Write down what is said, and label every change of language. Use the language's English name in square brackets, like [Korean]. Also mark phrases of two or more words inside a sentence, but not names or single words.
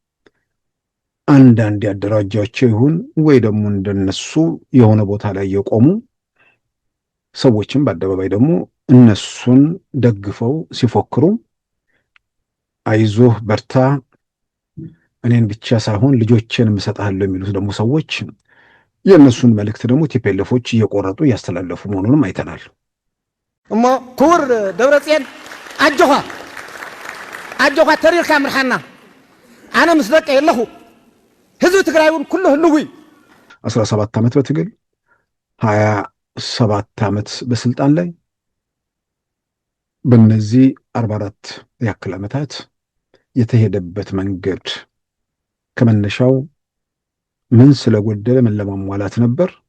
[Amharic] አንዳንድ ያደራጃቸው ይሁን ወይ ደግሞ እንደነሱ የሆነ ቦታ ላይ የቆሙ ሰዎችም በአደባባይ ደግሞ እነሱን ደግፈው ሲፎክሩ አይዞህ በርታ እኔን ብቻ ሳይሆን ልጆቼንም እሰጥሃለሁ የሚሉት ደግሞ ሰዎች የእነሱን መልእክት ደግሞ ቲፒኤልኤፎች እየቆረጡ እያስተላለፉ መሆኑንም አይተናል። [Tigrinya] እሞ ክቡር ደብረጽዮን አጆኻ ተሪርካ ምርሓና ኣነ ምስ ደቀ የለኹ ህዝቢ ትግራይ እውን ኩሉ ህልውይ [Amharic] 17 ዓመት በትግል 27 ዓመት በስልጣን ላይ በእነዚህ 44 ያክል ዓመታት የተሄደበት መንገድ ከመነሻው ምን ስለጎደለ ምን ለማሟላት ነበር?